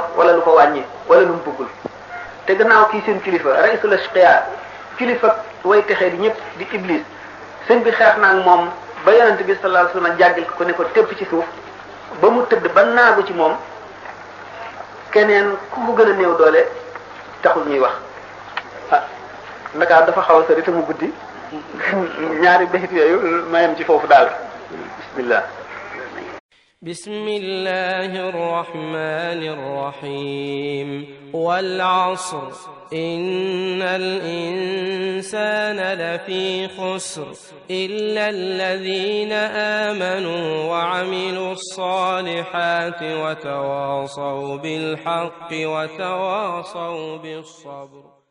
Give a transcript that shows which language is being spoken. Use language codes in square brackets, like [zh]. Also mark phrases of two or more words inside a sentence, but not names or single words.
[wo] wala lu ko wàññi wala lu mu bëggul te gannaaw kii seen kilifa [ar] رئيس الأشقياء [wo] kilifa way texee di ñëpp di iblis sëñ bi xeex na ak moom ba yonent bi [ar] صلى الله عليه وسلم [wo] jàggal ko ne ko tépp ci suuf ba mu tëdd ba naagu ci moom keneen ku ko gën a néew doole taxul ñuy wax ah Ndakaar dafa xaw a sori te mu guddi ñaari bayit yooyu mayam ci foofu daal bismillah [ar] بسم الله الرحمن الرحيم والعصر إن الإنسان لفي خسر إلا الذين آمنوا وعملوا الصالحات وتواصوا بالحق وتواصوا بالصبر